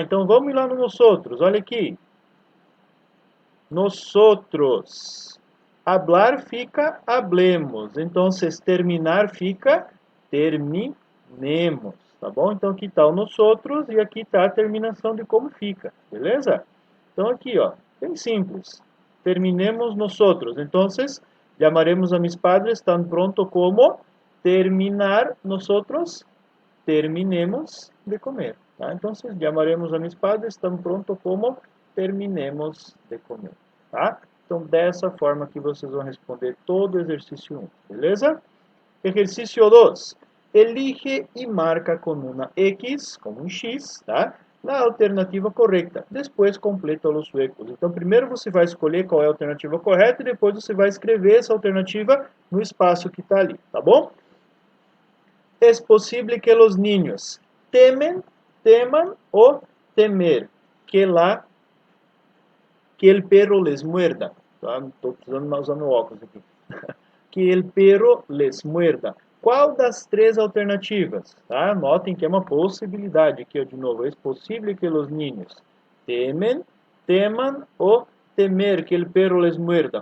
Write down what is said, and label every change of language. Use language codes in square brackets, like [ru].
[pt] Então vamos ir lá no nosotros, olha aqui. Nosotros. Hablar fica hablemos. Então, se terminar fica terminemos, tá bom? Então, aqui está o nosotros e aqui está a terminação de como fica, beleza? Então, aqui, ó, bem simples. [es] Terminemos nosotros. Então, llamaremos a mis padres tan pronto como terminar nosotros terminemos de comer, tá? Então, llamaremos a mis padres tan pronto como terminemos de comer, tá? [pt] Então, dessa forma que vocês vão responder todo o exercício 1, beleza? Exercício 2. Elige e marca com uma X, com um X, tá? Na alternativa correta. Depois completa os suecos. Então, primeiro você vai escolher qual é a alternativa correta e depois você vai escrever essa alternativa no espaço que está ali, tá bom? [es] Es posible que los niños teman o temer que el perro les muerda. [pt] Estou precisando usar meu óculos aqui. [es] Que el perro les muerda. [pt] Qual das três alternativas? Tá? Notem que é uma possibilidade aqui, ó, de novo. É possível que os niños teman ou temer [es] que el perro les muerda.